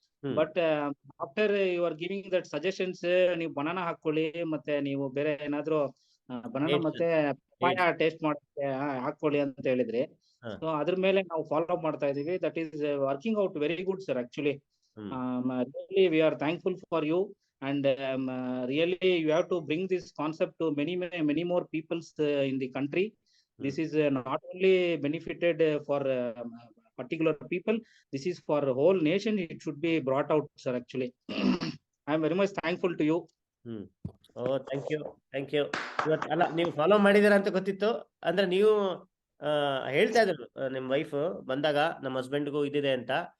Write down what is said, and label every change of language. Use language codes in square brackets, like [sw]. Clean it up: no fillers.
[en] but after you are giving that suggestions, [kn] ನೀವು banana ಹಾಕೊಳ್ಳಿ, ಮತ್ತೆ ನೀವು ಬೇರೆ ಏನಾದ್ರು ಬನಾನಾ ಮತ್ತೆ ಪಪಾಯ ಟೇಸ್ಟ್ ಮಾಡಕ್ಕೆ ಹಾಕೊಳ್ಳಿ ಅಂತ ಹೇಳಿದ್ರಿ. ಸೊ ಅದ್ರ ಮೇಲೆ ನಾವು ಫಾಲೋ ಅಪ್ ಮಾಡ್ತಾ ಇದೀವಿ. [en] That is working out very good sir actually. Really we are thankful for you, and really you have to bring this concept to many more peoples in the country. This is not only benefited for particular people, this is for whole nation. It should be brought out sir actually. I am very much thankful to you. Thank you. [kn] ಇವತ್ತು ಅಲ್ಲ, ನೀವು follow ಮಾಡಿದ್ದೀರಾ ಅಂತ ಗೊತ್ತಿತ್ತು. ಅಂದ್ರೆ ನೀವು ಹೇಳ್ತಾ ಇದ್ರು ನಿಮ್ಮ ವೈಫ್ ಬಂದಾಗ ನಮ್ಮ ಹಸ್ಬೆಂಡ್ಗೂ ಇದಿದೆ ಅಂತ.